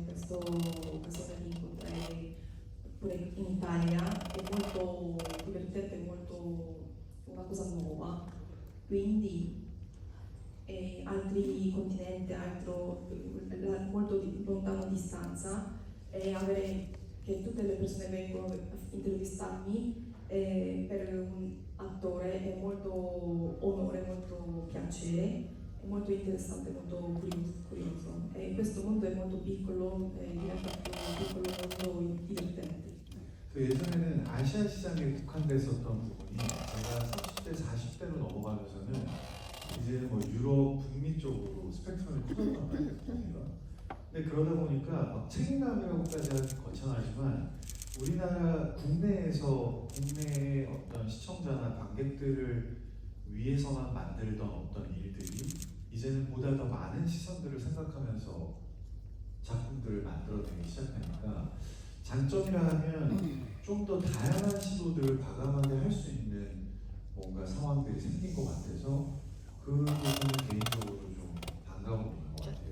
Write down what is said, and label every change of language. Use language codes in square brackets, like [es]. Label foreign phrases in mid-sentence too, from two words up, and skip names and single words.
[it] di incontrare pure in Italia è molto divertente, è molto una cosa nuova, quindi altri continenti, molto lontano distanza, e avere che tutte le persone vengono a intervistarmi per un attore è molto onore, molto piacere. È molto interessante, molto curioso. E questo mondo è molto piccolo, diventa più piccolo, molto divertente. [ko] 예전에는 아시아 시장에 국한됐었던 부분이 제가 30대, 40대로 넘어가면서는 이제는 뭐 유럽, 북미 쪽으로 스펙트럼이 커졌단 말이에요. 근데 그러다 보니까 막 책임감이라고까지 하기 거창하지만 우리나라 국내의 어떤 시청자나 관객들을 위해서만 만들던 어떤 일들이 이제는 보다 더 많은 시선들을 생각하면서 작품들을 만들어내기 시작하니까 장점이라 하면 좀 더 다양한 시도들을 과감하게 할 수 있는 뭔가 상황들이 생긴 것 같아서 그 부분은 개인적으로 좀 반가운 일인 것 같아요.